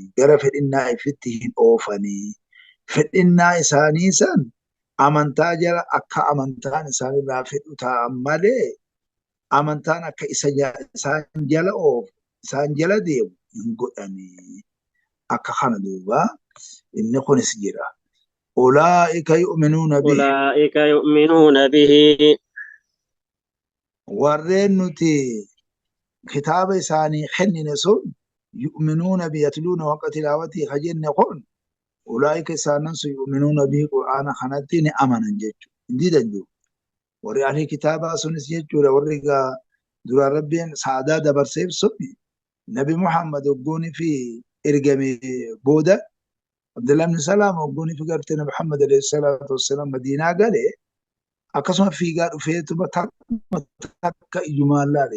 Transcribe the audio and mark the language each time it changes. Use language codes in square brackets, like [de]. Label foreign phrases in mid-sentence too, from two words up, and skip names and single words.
[om] Gara fedhinnaa ifitti hin oofanii. Fedhinnaa isaanii san amantaa jala akka amantaan isaanirraa fedhu ta'an malee amantaan akka isaan jala oofu isaan jala deemu hin godhanii. Akka kana duuba inni kunis jira. [ar] أولئك يؤمنون به أولئك يؤمنون به [om] warreen nuti kitaaba isaanii kennine sun [ar] يؤمنون ب [om] yatluuna waqa tilaawatii ka jenne kun ulaa'ika isaanan sun [ar] يؤمنون به [om] qur'aana kanatti ni amanan jechuudha. Hin diidan jiru. Warri ahli kitaabaa sunis jechuudha warri duraan rabbiin saadaa dabarseef sun nabi Muhammad hoggoonii fi ergame booda Abdullah ibn Salaam hoggoonii fi gartee nabi Muhammad [ar] عليه الصلاة والسلام [om] Madiinaa galee akkasuma fiigaa dhufeetuma takka ijumaan laale.